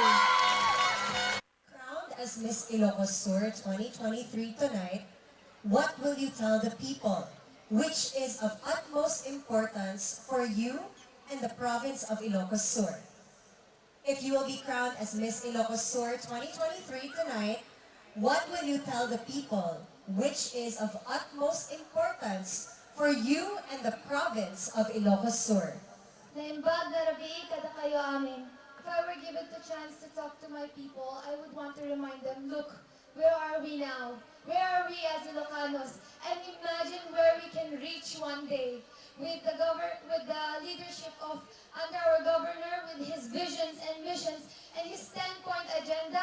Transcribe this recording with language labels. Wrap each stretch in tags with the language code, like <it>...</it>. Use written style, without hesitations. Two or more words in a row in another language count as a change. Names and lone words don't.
<en>Crowned as Miss Ilocos Sur 2023 tonight, what will you tell the people, which is of utmost importance for you and the province of Ilocos Sur? If you will be crowned as Miss Ilocos Sur 2023 tonight, what will you tell the people, which is of utmost importance for you and the province of Ilocos Sur?</en> <ilo>Naimbag na rabi kada kayo amin.</ilo> <en>If I were given the chance to talk to my people, I would want to remind them, look, where are we now? Where are we as Ilocanos? And imagine where we can reach one day with the leadership of under our governor, with his visions and missions and his 10-point agenda.</en>